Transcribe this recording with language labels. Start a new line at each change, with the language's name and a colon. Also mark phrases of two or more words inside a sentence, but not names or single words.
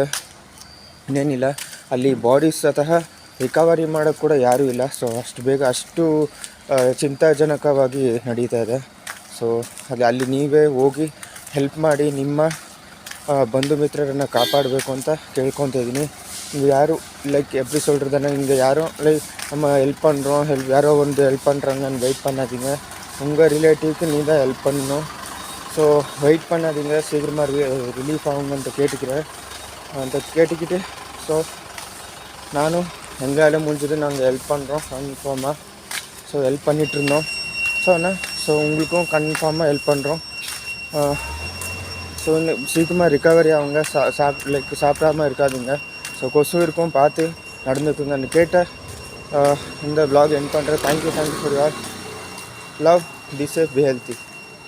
Kannada: ಇನ್ನೇನಿಲ್ಲ, ಅಲ್ಲಿ ಬಾಡೀಸ್ ಸತಃ ರಿಕವರಿ ಮಾಡೋಕ್ಕೆ ಕೂಡ ಯಾರೂ ಇಲ್ಲ. ಸೊ ಅಷ್ಟು ಬೇಗ ಅಷ್ಟು ಚಿಂತಾಜನಕವಾಗಿ ನಡೀತಾ ಇದೆ. ಸೊ ಅಲ್ಲಿ ನೀವೇ ಹೋಗಿ ಹೆಲ್ಪ್ ಮಾಡಿ ನಿಮ್ಮ ಬಂಧು ಮಿತ್ರರನ್ನು ಕಾಪಾಡಬೇಕು ಅಂತ ಕೇಳ್ಕೊತಾ ಇದ್ದೀನಿ. ನೀವು ಯಾರು ಲೈಕ್
Tamil: எப்படி சொல்கிறதுன்னா, இங்கே யாரும் லைக் நம்ம ஹெல்ப் பண்ணுறோம், யாரோ வந்து ஹெல்ப் பண்ணுறாங்கன்னு வெயிட் பண்ணாதீங்க. உங்கள் ரிலேட்டிவ்க்கு நீ தான் ஹெல்ப் பண்ணணும். ஸோ வெயிட் பண்ணாதீங்க, சீக்கிரமாக ரிலீஃப் ஆகுங்கன்ட்டு கேட்டுக்கிட்டு ஸோ நானும் எங்களால் முடிஞ்சது நாங்கள் ஹெல்ப் பண்ணுறோம் கன்ஃபார்மாக. ஸோ ஹெல்ப் பண்ணிகிட்ருந்தோம். ஸோ உங்களுக்கும் கன்ஃபார்மாக ஹெல்ப் பண்ணுறோம். ஸோ சீக்கிரமாக ரிகவரி ஆகுங்க. சாப்பிடாமல் இருக்காதுங்க. ஸோ கொசு இருக்கும், பார்த்து நடந்துக்குங்கன்னு கேட்ட இந்த
English: vlog end
Tamil: பண்ணுறேன்.
English: Thank you for your love. Be safe, be healthy.